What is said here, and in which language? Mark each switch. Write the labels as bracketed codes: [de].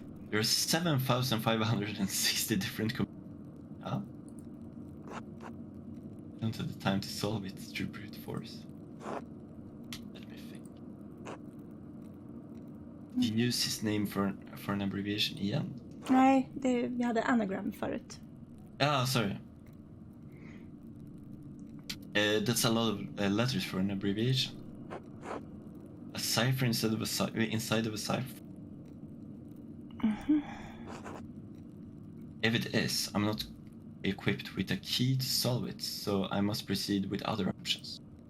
[en] There are 7,560 different I don't have the time to solve it through brute force. Let me think. Do you use his name for an abbreviation igen? [sv] Nej, vi hade anagram förut. [en] Sorry. That's a lot of letters for an abbreviation. A cipher inside of a cipher. If it is, I'm not equipped with a key to solve it, so I must proceed with other options.